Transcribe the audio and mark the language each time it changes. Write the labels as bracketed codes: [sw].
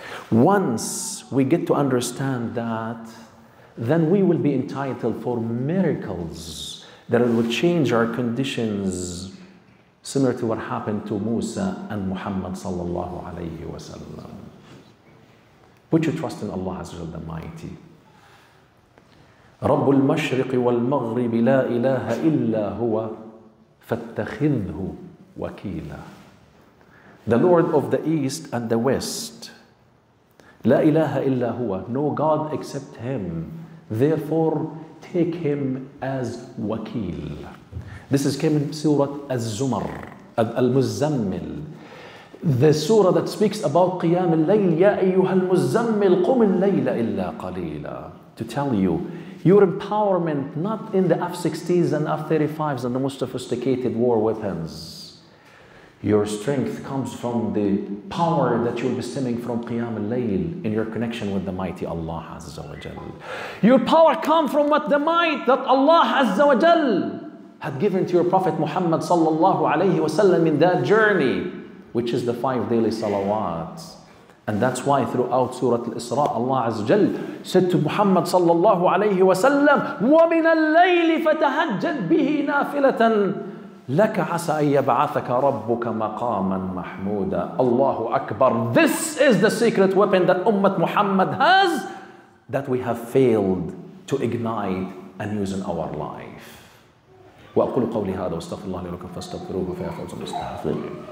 [en] Once we get to understand that, then we will be entitled for miracles that will change our conditions, similar to what happened to Musa and Muhammad sallallahu alayhi wa sallam. Put your trust in Allah Azza wa Jalla the Mighty. [ar] رب المشرق والمغرب لا إله إلا هو فاتخذه وكيلا. [en] The Lord of the East and the West. [ar] لا إله إلا هو. [en] No God except Him. Therefore, take Him as wakil. This is came in Surah Az-Zumar, Al-Muzammil. The surah that speaks about Qiyam al-Layl. [ar] يا أيها المزمل قم الليل إلا قليلا. [en] To tell you, your empowerment not in the F-16s and F-35s and the most sophisticated war weapons. Your strength comes from the power that you'll be stemming from Qiyam al-Layl in your connection with the mighty Allah Azza wa Jal. Your power comes from what the might that Allah Azza wa Jal had given to your Prophet Muhammad sallallahu alayhi wa sallam in that journey, which is the 5 daily salawats. And that's why throughout Surah Al-Israء, Allah Azza wa Jal said to Muhammad sallallahu alayhi wa sallam, [ar] وَمِنَ اللَّيْلِ فَتَهَجَّدْ بِهِ نَافِلَةً لَكَ عَسَى أَن يَبْعَثَكَ رَبُّكَ مَقَامًا مَحْمُودًا. [en] Allahu Akbar. This is the secret weapon that Ummah Muhammad has, that we have failed to ignite and use in our life. [ar] وأقول قولي هذا واستغفر الله لي ولكم فاستغفروه فيا فوز المستغفرين.